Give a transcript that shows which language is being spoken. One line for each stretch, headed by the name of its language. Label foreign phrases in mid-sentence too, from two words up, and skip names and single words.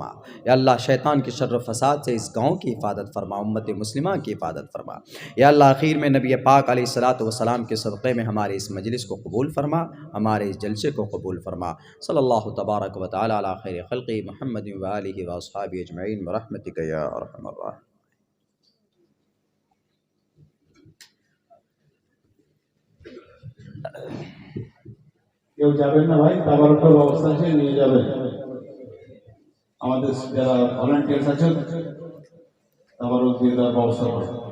Urdu: یا اللہ شیطان کی شر و فساد سے اس گاؤں کی حفاظت فرما، امت مسلمہ کی حفاظت فرما۔ یا اللہ آخر میں نبی پاک
Arabic: علیہ الصلاۃ والسلام
Urdu: کے صدقے میں ہمارے اس مجلس کو قبول فرما، ہمارے اس جلسے کو قبول فرما۔
Arabic: صلی اللہ تبارک و تعالی علی خیر خلقہ محمد و آلہ و اصحابہ اجمعین برحمتک یا ارحم الراحمین۔
Bangla: কেউ যাবেন না ভাই, তাবারকের ব্যবস্থা আছে, নিয়ে যাবেন। আমাদের যারা ভলান্টিয়ার্স আছেন তাবারক দিয়ে দেওয়ার ব্যবস্থা করুন।